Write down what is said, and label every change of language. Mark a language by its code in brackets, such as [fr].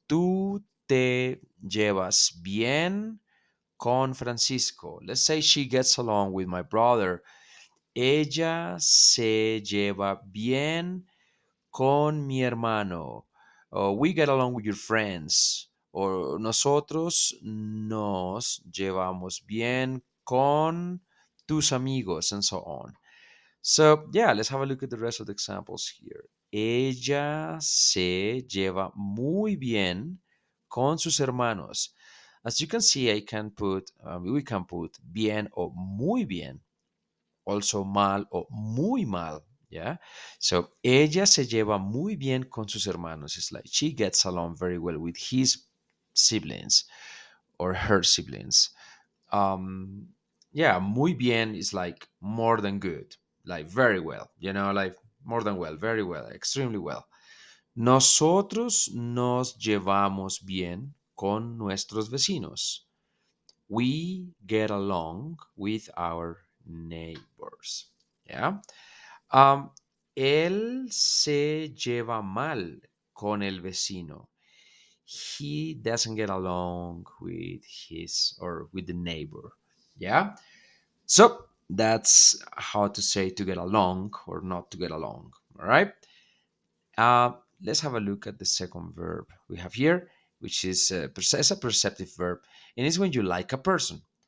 [es] Tú te llevas bien con Francisco. [en] Let's say she gets along with my brother. [es] Ella se lleva bien con mi hermano. [en] We get along with your friends. [es] Or nosotros nos llevamos bien con tus amigos, [en] and so on. So, yeah, let's have a look at the rest of the examples here. [es] Ella se lleva muy bien con sus hermanos. [en] As you can see, we can put bien or muy bien, also mal or muy mal. Yeah. [es] So, ella se lleva muy bien con sus hermanos. [en] It's like she gets along very well with his siblings or her siblings. um yeah, muy bien is like more than good, like very well, like more than well, very well, extremely well. [es] Nosotros nos llevamos bien con nuestros vecinos. [en] We get along with our neighbors. Yeah. [es] um Él se lleva mal con el vecino. [en] He doesn't get along with his or with the neighbor. Yeah. So that's how to say to get along or not to get along. All right. Let's have a look at the second verb we have here, which is it's a perceptive verb, and it's when you like a person.